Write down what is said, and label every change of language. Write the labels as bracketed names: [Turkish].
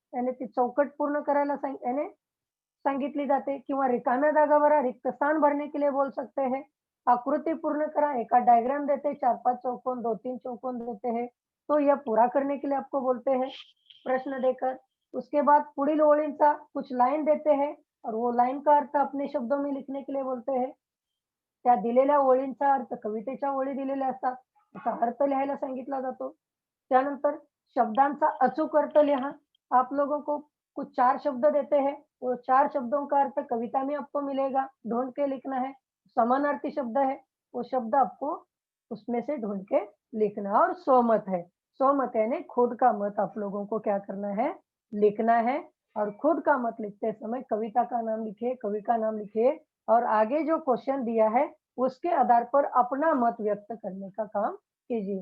[Marathi] यानी ती चौकट पूर्ण करायला यानी सांगितली जाते किंवा रिकाम्या जागा भरा, [Hindi] रिक्त स्थान भरने के लिए बोल सकते हैं. [Marathi] आकृति पूर्ण करा, एका डायग्राम [Hindi] देते, 4-5 चौकोन, 2-3 चौकोन देते हैं, तो यह पूरा करने के लिए आपको बोलते हैं प्रश्न देकर. उसके बाद [Marathi] पुढील ओळींचा [Hindi] कुछ लाइन देते हैं और वो लाइन का अर्थ अपने शब्दों में लिखने के लिए बोलते हैं. [Marathi] त्या दिलेल्या ओळींचा अर्थ कवितेच्या ओळी दिलेल्या असतात, त्याचा अर्थ लिहायला सांगितला जातो. त्यानंतर शब्दांचा अचूक अर्थ लिहा. [Hindi] आप लोगों को कुछ 4 शब्द देते हैं, वो 4 शब्दों का अर्थ कविता में आपको मिलेगा, ढूँढ के लिखना है. समानार्थी शब्द है, वो शब्द आपको उसमें से ढूँढ के लिखना है और स्वमत है. स्वमत यानी खुद का मत आप लोगों को क्या करना है, लिखना है और खुद का मत लिखते समय कविता का नाम लिखिए, कवि का नाम लिखिए और आगे जो क्वेश्चन दिया है उसके आधार पर अपना मत व्यक्त करने का काम कीजिए.